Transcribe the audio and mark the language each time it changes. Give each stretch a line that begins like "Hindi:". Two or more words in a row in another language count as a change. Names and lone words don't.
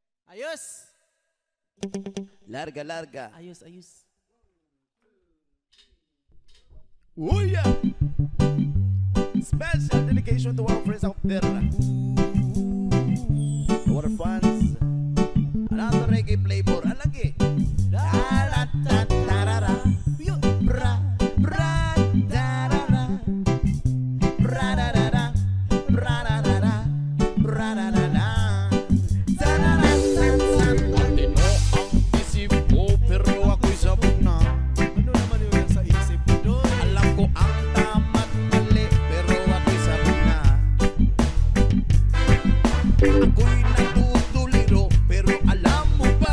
Filipino: Ayos! Larga, larga. Ayos, ayos.
English: Oh yeah! Special dedication to our friends out there. Our fans. Another reggae flavor. Alagi. Da-da-da-da-da-da. Bra, bra, da-da-da. Bra-da-da-da. Bra-da-da-da. Bra-da-da-da.
Filipino: Matino ang isip ko pero ako'y sabog na. Ano naman yung nasa isip mo doon? Alam ko ang tama't mali pero ako'y sabog na. Ako'y natutuliro pero alam mo ba?